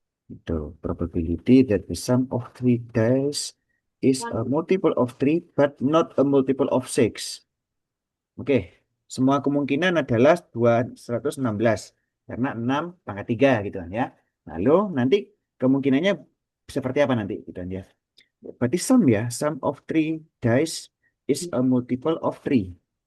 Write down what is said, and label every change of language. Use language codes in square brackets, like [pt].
[en] Itu probability that the sum of three dice is a multiple of three but not a multiple of six. [id] Oke, semua kemungkinan adalah 216 karena 6 pangkat 3 gitu kan ya. Lalu nanti kemungkinannya seperti apa nanti gitu kan ya. [en] Berarti sum ya, sum of three dice is a multiple of three.